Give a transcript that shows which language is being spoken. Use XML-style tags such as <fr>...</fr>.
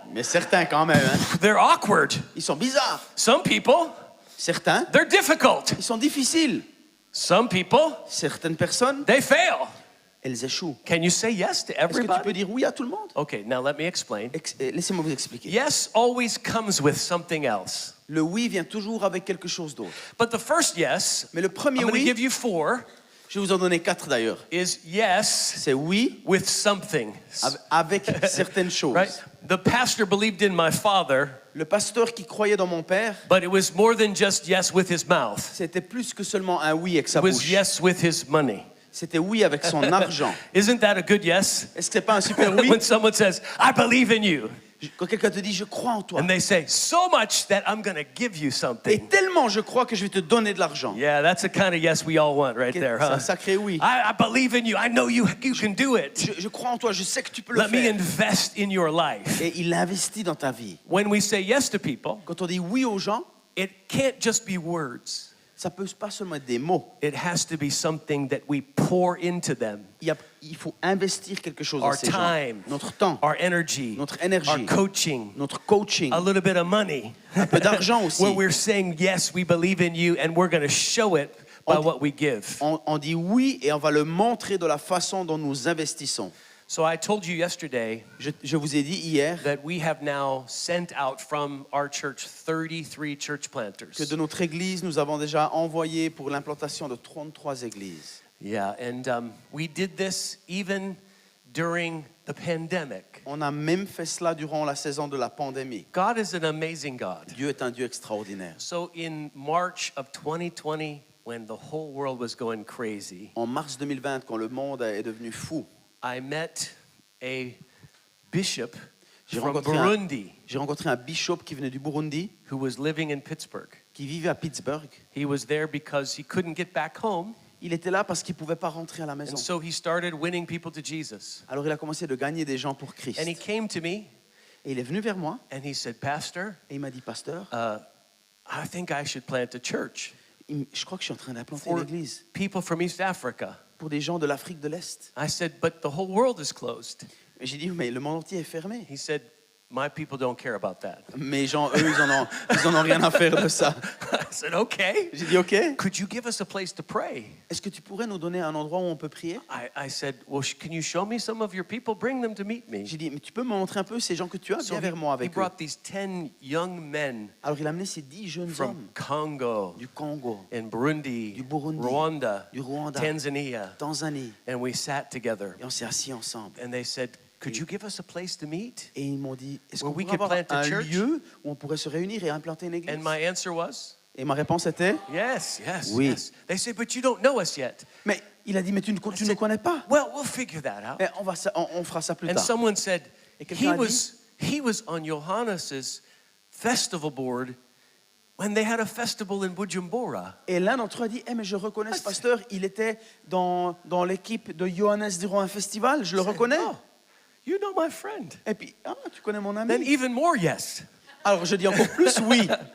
<fr>Mais certains quand même. Hein.</fr> <en>they're awkward.</en> <fr>Ils sont bizarres.</fr> <en>Some people,</en> <fr>Certains,</fr> <en>they're difficult.</en> <fr>ils sont difficiles.</fr> <en>Some people,</en> <fr>Certaines personnes,</fr> <en>they fail.</en> <fr>elles échouent.</fr> <en>Can you say yes to</en> <fr>Est-ce que tu peux</fr> <en>everybody?</en> <fr>dire oui à tout le monde?</fr> <en>Okay, now let me explain.</en> <fr>Laissez-moi vous expliquer.</fr> <en>Yes always comes with something else.</en> <fr>Le oui vient toujours avec quelque chose d'autre.</fr> <en>But the first yes,</en> <fr>Mais le premier</fr> <en>I'm going to</en> <fr>oui,</fr> <en>give you 4,</en> <fr>je vais vous en donner 4 d'ailleurs.</fr> <en>is yes</en> <fr>C'est oui</fr> <en>with something.</en> <fr>avec certaines choses.</fr> <en>Right? The pastor believed in my father,</en> <fr>Le pasteur qui croyait dans mon père,</fr> <en>but it was more than just yes with his mouth.</en> <fr>c'était plus que seulement un oui avec sa</fr> <en>It was</en> <fr>bouche.</fr> <en>yes with his money.</en> <fr>C'était oui avec son argent.</fr> <en>Isn't that a good yes?</en> <fr>Est-ce que c'est pas un super oui?</fr> <en>When someone says, I believe in you,</en> <fr>Quand quelqu'un te dit je crois en toi,</fr> <en>and they say, so much that I'm going to give you</en> <fr>et</fr> <en>something.</en> <fr>tellement je crois que je vais te donner de l'argent.</fr> <en>Yeah, that's the kind of yes we all want right there,</en> <fr>C'est un</fr> <en>huh?</en> <fr>sacré oui.</fr> <en>I believe in you. I know you can do it.</en> <fr>Je crois en toi, je sais que tu peux le</fr> <en>Let me</en> <fr>faire.</fr> <en>invest in your life.</en> <fr>Et il investit dans ta vie.</fr> <en>When we say yes to people,</en> <fr>Quand on dit oui aux gens,</fr> <en>it can't just be words.</en> <fr>ça peut pas seulement être des mots.</fr> <en>It has to be something that we pour into them.</en> <fr>Il faut investir quelque chose dans</fr> <en>Our</en> <fr>ces gens.</fr> <en>time,</en> <fr>Notre temps,</fr> <en>our energy,</en> <fr>notre énergie,</fr> <en>our coaching,</en> <fr>notre coaching,</fr> <en>a little bit of money.</en> <fr>un peu d'argent aussi.</fr> <en>Where we're saying, yes, we believe in you, and we're going to show it by what we give.</en> <fr>On dit oui et on va le montrer de la façon dont nous investissons.</fr> <en>So I told you yesterday</en> <fr>Je vous ai dit hier</fr> <en>that we have now sent out from our church 33 church planters.</en> <fr>que de notre église, nous avons déjà envoyé pour l'implantation de 33 églises.</fr> <en>Yeah, and we did this even during the pandemic.</en> <fr>On a même fait cela durant la saison de la pandémie.</fr> <en>God is an amazing God.</en> <fr>Dieu est un Dieu extraordinaire.</fr> <en>So in March of 2020, when the whole world was going crazy,</en> <fr>En mars 2020, quand le monde est devenu fou,</fr> <en>I met a bishop</en> <fr>J'ai</fr> <en>from</en> <fr>rencontré</fr> <en>Burundi</en> <fr>j'ai rencontré un bishop qui venait du Burundi,</fr> <en>who was living in Pittsburgh.</en> <fr>qui vivait à Pittsburgh.</fr> <en>He was there because he couldn't get back home,</en> <fr>Il était là parce qu'il ne pouvait pas rentrer à la maison.</fr> <en>and so he started winning people to Jesus.</en> <fr>Alors il a commencé de gagner des gens pour Christ.</fr> <en>And he came to me</en> <fr>Et il est venu vers moi</fr> <en>and he said, Pastor,</en> <fr>et il m'a dit, pasteur,</fr> <en>I think I should plant a church</en> <fr>je crois que je suis en train d'implanter</fr> <en>for</en> <fr>une église</fr> <en>people from East Africa.</en> <fr>pour des gens de l'Afrique de l'Est.</fr> <en>I said, but the whole world is closed.</en> <fr>Et j'ai dit, mais le monde entier est fermé.</fr> <en>He said, my people don't care about that.</en> <fr>Mes gens, eux, ils en ont rien à faire de ça.</fr> <en>I said, okay.</en> <fr>J'ai dit, OK.</fr> <en>Could you give us a place to pray?</en> <fr>Est-ce que tu pourrais nous donner un endroit où on peut prier?</fr> <en>I said, well, can you show me some of your people? Bring them to meet me.</en> <fr>J'ai dit, mais tu peux me montrer un peu ces gens que tu as?</fr> <en>So</en> <fr>Viens vers moi</fr> <en>he</en> <fr>avec eux.</fr> <en>brought these 10 young men</en> <fr>Alors il a amené ces 10 jeunes</fr> <en>from</en> <fr>hommes</fr> <en>Congo</en> <fr>du Congo,</fr> <en>and Burundi,</en> <fr>du Burundi,</fr> <en>Rwanda,</en> <fr>du Rwanda,</fr> <en>Tanzania,</en> <fr>Tanzanie.</fr> <en>and we sat together.</en> <fr>Et on s'est assis ensemble.</fr> <en>And they said, could you give us a place to meet?</en> <fr>Et ils m'ont dit, est-ce qu'on</fr> <en>Where we</en> <fr>pourrait</fr> <en>could</en> <fr>avoir</fr> <en>plant a</en> <fr>un</fr> <en>church?</en> <fr>lieu où on pourrait se réunir et implanter une église?</fr> <en>And my answer was,</en> <fr>Et ma réponse était,</fr> <en>yes, yes,</en> <fr>Oui.</fr> <en>yes. They said, but you don't know us yet.</en> <fr>mais il a dit, mais tu ne connais pas.</fr> <en>Well, we'll figure that out.</en> <fr>Mais on fera ça plus</fr> <en>And</en> <fr>tard.</fr> <en>someone said,</en> <fr>Et quelqu'un a</fr> <en>he was on Johannes's festival board when they had a festival in Bujumbura.</en> <fr>Et l'un d'entre eux a dit, mais je reconnais ce pasteur, il était dans l'équipe de Johannes durant un festival, je le reconnais.</fr> <en>Oh, you know my friend.</en> <fr>Et puis, tu connais mon</fr> <en>Then</en> <fr>ami.</fr> <en>even more yes.</en> <fr>Alors je dis encore plus oui.</fr>